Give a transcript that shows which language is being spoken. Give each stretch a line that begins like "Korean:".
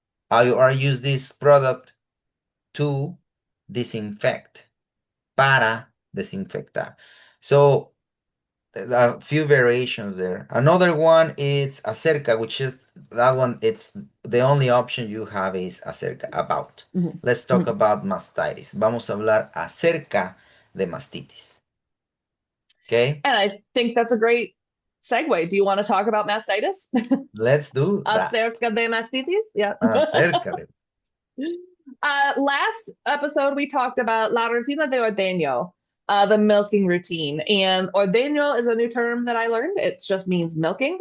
English: I use this product to disinfect,
Spanish: para desinfectar.
English: So a few variations there. Another one is acerca, which is that one. It's the only option you have is acerca, about. Let's talk about mastitis.
Spanish: Vamos a hablar acerca de mastitis.
English: Okay. And I think that's a great segue. Do you want to talk about mastitis? Let's do that.
Spanish: Acerca de mastitis? Yeah. Acerca de.
English: Last episode, we talked about
Spanish: la rutina de ordeño,
English: the milking routine. And ordeño is a new term that I learned. It just means milking.